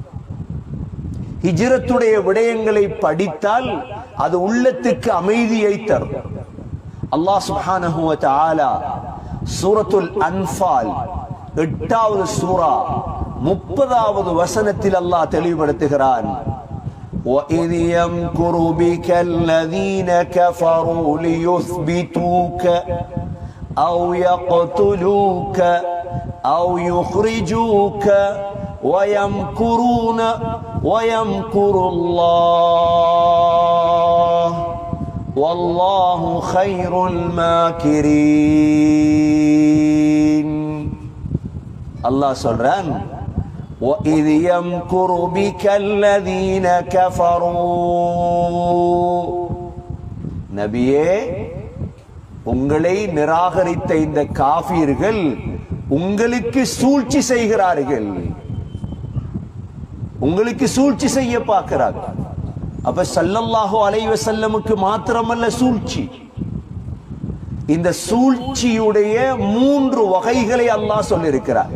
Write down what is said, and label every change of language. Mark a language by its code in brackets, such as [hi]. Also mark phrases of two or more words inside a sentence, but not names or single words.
[ta] ஹிஜ்ரத்துடைய விடயங்களை படித்தால் அது உள்ளத்துக்கு அமைதியை தரும். அல்லாஹ் [ar] سبحانه وتعالى [ta] சூரத்துல் அன்ஃபால் 8வது சூரா 30வது வசனத்தில் அல்லாஹ் தெளிவுபடுத்துகிறான். [ar] وَإِذْ يَمْكُرُ بِكَ الَّذِينَ كَفَرُوا لِيُثْبِتُوكَ أَوْ يَقْتُلُوكَ أَوْ يُخْرِجُوكَ وَيَمْكُرُونَ وَيَمْكُرُ اللَّهُ وَاللَّهُ خَيْرُ الْمَاكِرِينَ. [ta] அல்லாஹ் சொல்றான், [ar] وَإِذْ يَمْكُرُ بِكَ الَّذِينَ كَفَرُوا. [ta] நபியே, உங்களை நிராகரித்த இந்த காஃபிர்கள் உங்களுக்கு சூழ்ச்சி செய்கிறார்கள், உங்களுக்கு சூழ்ச்சி செய்ய பார்க்கிறார்கள். அப்ப [ar] صلى الله عليه وسلم [ta] மாத்திரமல்ல சூழ்ச்சி, இந்த சூழ்ச்சியுடைய 3 வகைகளை அல்லாஹ் சொல்லியிருக்கிறார்.